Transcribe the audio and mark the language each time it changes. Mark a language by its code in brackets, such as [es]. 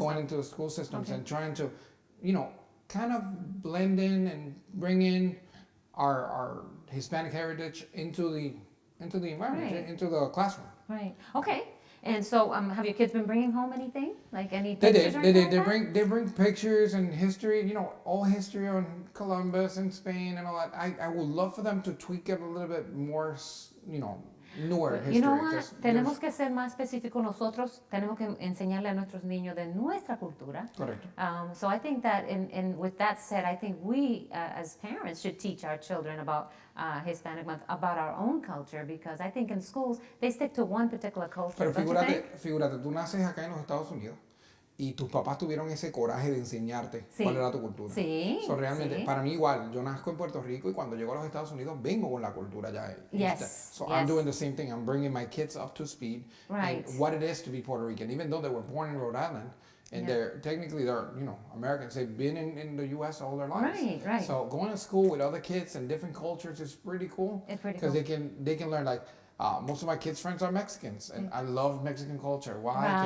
[en] Going into the school systems and trying to, kind of blend in and bring in our Hispanic heritage into the environment, into the classroom. Right. Okay. And so, have your kids been bringing home anything? Like any They pictures? did. They bring pictures and history. All history on Columbus and Spain and all that. I would love for them to tweak it a little bit more. Newer history. You know what? [es] Tenemos que ser más específicos nosotros. Tenemos que enseñarle a nuestros niños de nuestra cultura. [en] Correct. So I think that, with that said, I think we as parents should teach our children about Hispanic Month, about our own culture, because I think in schools they stick to one particular culture. [es] Pero [en] don't you think? [es] figúrate, tú naces acá en los Estados Unidos y tus papás tuvieron ese coraje de enseñarte cuál era tu cultura. Sí. So, realmente, para mí igual, yo nazco en Puerto Rico y cuando llego a los Estados Unidos vengo con la cultura ya. [en] So I'm doing the same thing. I'm bringing my kids up to speed and what it is to be Puerto Rican, even though they were born in Rhode Island. And they're Americans. They've been in the U.S. all their lives. Right. So going to school with other kids and different cultures is pretty cool. It's pretty cool. Because they can learn, like, most of my kids' friends are Mexicans, and I love Mexican culture. Why?